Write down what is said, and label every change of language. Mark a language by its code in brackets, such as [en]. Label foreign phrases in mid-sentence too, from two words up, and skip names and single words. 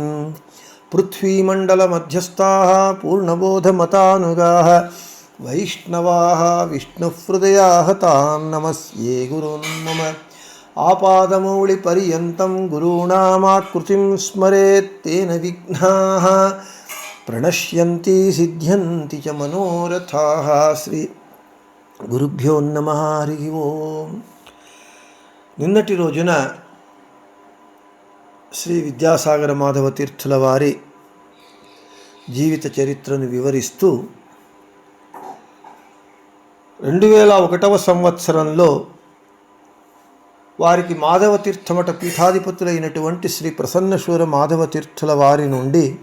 [sa] पृथ्वीमण्डलमध्यस्थाः पूर्णबोधमतानुगाः वैष्णवाः विष्णुहृदयाः तान् नमस्ये गुरून् मम आपादमौलिपर्यन्तं गुरूणामाकृतिं स्मरेत् तेन विघ्नाः प्रणश्यन्ति सिद्ध्यन्ति च मनोरथाः। श्री गुरुभ्यो नमः। हरि ओम्। [te] నిన్నటి రోజున శ్రీ విద్యాసాగర మాధవ తీర్థుల వారి జీవిత చరిత్రను వివరిస్తూ 2001వ సంవత్సరంలో వారికి మాధవ తీర్థమఠ పీఠాధిపతులైనటువంటి శ్రీ ప్రసన్నశూర మాధవ తీర్థుల వారి నుండి